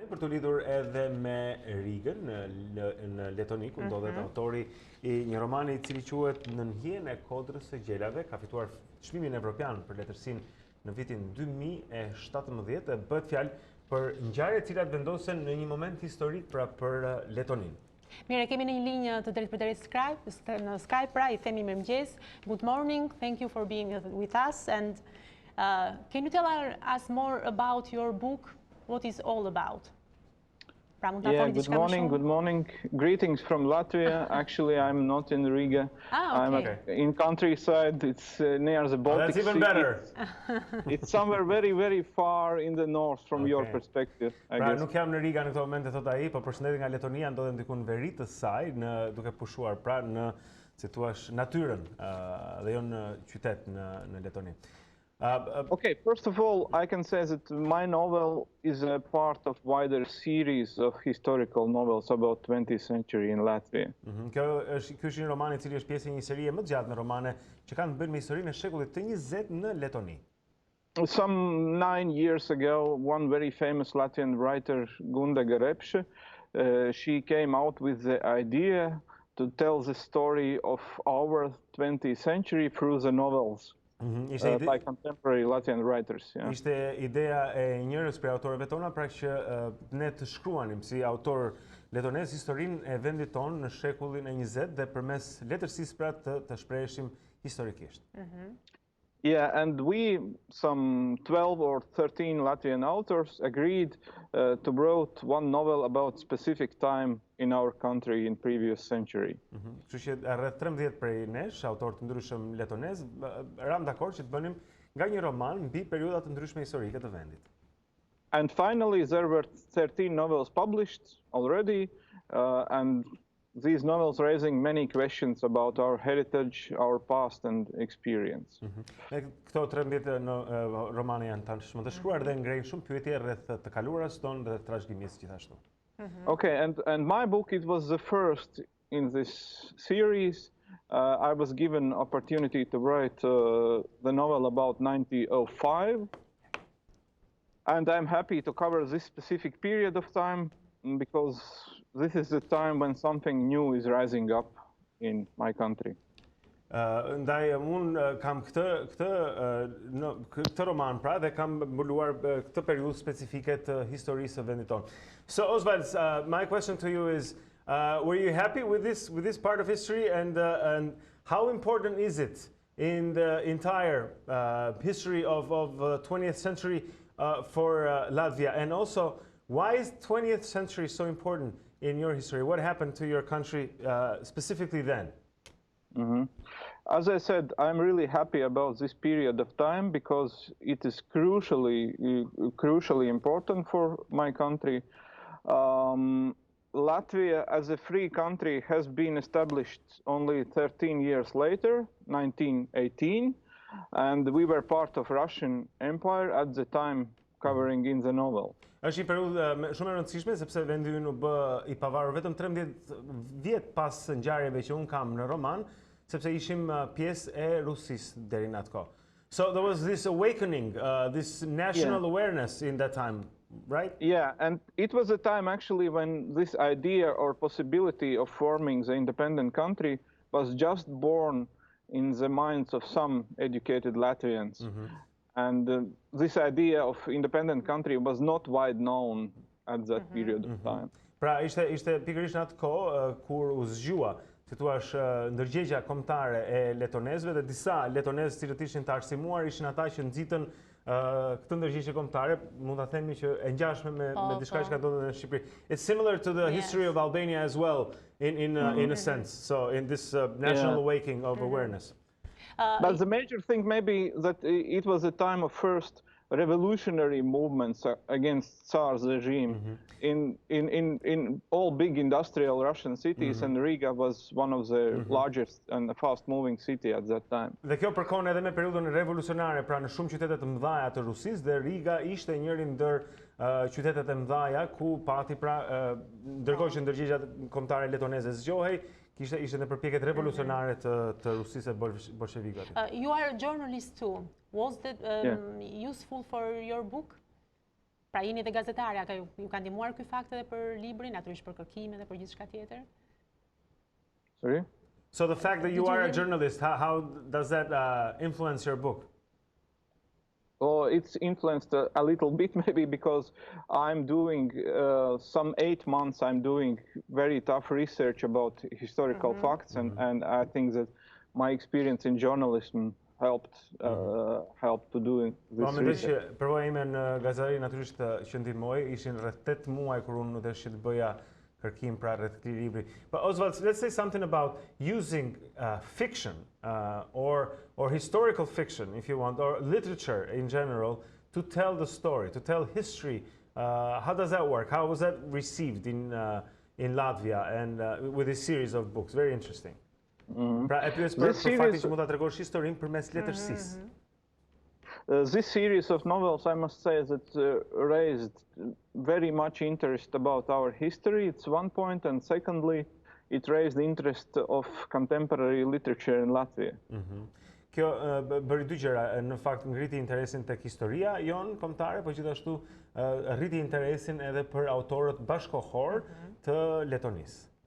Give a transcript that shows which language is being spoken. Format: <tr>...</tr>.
<sq>për të lidhur edhe me Rigën në Letoni, ku ndodhet autori i një romani i cili quhet Në hijen e kodrës së gjelave, ka fituar çmimin evropian për letërsinë në vitin 2017 dhe bëhet fjalë për ngjarje të cilat vendosen në një moment historik pra për Letoninë. Mire, kemi në një linjë të drejt për drejt në Skype, pra i themi mirëmëngjes.</sq> <en>Good morning, thank you for being with us. And can you tell us more about your book, what it's all about? Yeah, good morning. Greetings from Latvia. Actually, I'm not in Riga. Okay. I'm in countryside. It's near the Baltic That's even Sea. better. It's somewhere very, very far in the north from your perspective, I guess.</en> <sq>Nuk jam në Riga në këtë moment, thot ai, po përshëndetje nga Letonia, ndodhem diku në veri të saj, duke pushuar pra në, si thua, natyrën dhe jo në qytet në Letoni.</sq> <en>Okay, first of all, I can say that my novel is a part of wider series of historical novels about 20th century in Latvia.</en> <sq>Ky është një roman I cili është pjesë e një serie më të gjatë me romane që kanë të bëjnë me historinë e shekullit të 20 në Letoni.</sq> <en>Some 9 years ago, one very famous Latvian writer, Gunda Garepše, she came out with the idea to tell the story of our 20th century through the novels. By contemporary Latvian writers. Yeah.</en> <sq>Ishte ideja e njërës për autorëve tona, pra që ne të shkruanim si autor letonez historinë e vendit tonë në shekullin e 20 dhe përmes letërsisë pra të shpreheshim historikisht.</sq> <en>Yeah, and we, some 12 or 13 Latvian authors, agreed to write one novel about specific time in our country in previous century.</en> <sq>Kështu që rreth 13 prej nesh, autor të ndryshëm letonez, ram dakord që të bënim nga një roman mbi periudha të ndryshme historike të vendit.</sq> <en>And finally, there were 13 novels published already, and these novels raising many questions about our heritage, our past and experience.</en> <sq>Këto 13 romane janë tashmë të shkruar dhe ngrejnë shumë pyetje rreth të kaluarës tonë dhe trashëgimisë gjithashtu.</sq> <en>Okay, and my book, it was the first in this series. I was given opportunity to write the novel about 1905, and I'm happy to cover this specific period of time because this is the time when something new is rising up in my country.</en> <sq>Ndaj unë kam këtë roman pra dhe kam mbuluar këtë periudhë specifike të historisë së vendit tonë.</sq> <en>So Osvalds, my question to you is, were you happy with this part of history and how important is it in the entire history of 20th century for Latvia? And also, why is 20th century so important in your history? What happened to your country specifically then? As I said, I'm really happy about this period of time because it is crucially important for my country. Latvia, as a free country, has been established only 13 years later, 1918, and we were part of Russian Empire at the time covering in the novel.</en> <sq>Është një periudhë shumë e rëndësishme sepse vendi ynë u bë I pavarur vetëm 13 vjet pas ngjarjeve që un kam në roman, sepse ishim pjesë e Rusisë deri në atë kohë.</sq> <en>So there was this awakening, this national awareness in that time, right? Yeah, and it was a time actually when this idea or possibility of forming the independent country was just born in the minds of some educated Latvians. And this idea of independent country was not wide known at that period of time.</en> <sq>Pra ishte pikërisht në atë kohë kur u zgjua, si thua, ndërgjegja kombëtare e letonezëve dhe disa letonezë cilët ishin të arsimuar ishin ata që nxitën këtë ndërgjegje kombëtare, mund ta themi që e ngjashme me diçka që ka ndodhur në Shqipëri.</sq> <en>It's similar to the history of Albania as well in a sense. So in this national awakening of awareness. But the major thing maybe that it was a time of first revolutionary movements against Tsar's regime in all big industrial Russian cities, and Riga was one of the largest and fast-moving city at that time.</en> <sq>Dhe kjo përkon edhe me periudhën revolucionare, pra në shumë qytete të mëdha të Rusisë dhe Riga ishte njëri ndër qytetet e mëdha ku pati pra ndërkohë që ndërgjegjja kombëtare letoneze zgjohej, ishte në përpjekjet revolucionare të Rusisë e bolshevikëve.</sq> <en>You are a journalist too. Was that useful for your book?</en> <sq>Pra jeni dhe gazetarja, ju ka ndihmuar ky fakt edhe për librin, natyrisht për kërkimin dhe për gjithçka tjetër?</sq> <en>Sorry? So the fact that you are a journalist, how does that influence your book? Oh, it's influenced a little bit maybe because I'm doing some 8 months. I'm doing very tough research about historical facts, and I think that my experience in journalism helped to do this research.</en> <sq>Përvoja ime në gazetari natyrisht që ndihmoi, ishin rreth 8 muaj kur unë deshi të bëja kërkim pra rreth këtij libri.</sq> <en>But Osvalds, let's say something about using fiction or historical fiction, if you want, or literature in general, to tell the story, to tell history. How does that work? How was that received in Latvia and with this series of books? Very interesting.</en> <sq>Pra e pyes për faktin që mund ta tregosh historinë përmes letërsisë.</sq> <en>This series of novels, I must say, that raised very much interest about our history. It's one point, and secondly, it raised the interest of contemporary literature in Latvia.</en> <sq>Kjo bëri dy gjëra, në fakt ngriti interesin tek historia jonë kombëtare, por gjithashtu rriti interesin edhe për autorët bashkëkohor të letonisë.</sq>